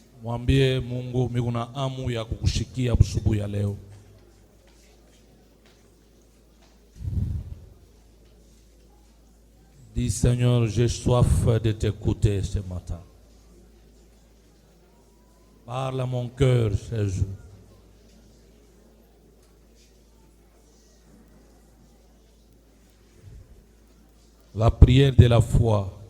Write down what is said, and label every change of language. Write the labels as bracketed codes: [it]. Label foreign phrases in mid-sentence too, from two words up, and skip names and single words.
[sw] Mwambie Mungu mimi kuna amu ya kukushikia asubuhi ya leo. [fr] Dis Seigneur, j'ai soif de t'écouter ce matin. Parle à mon cœur, Jésus. La prière de la foi.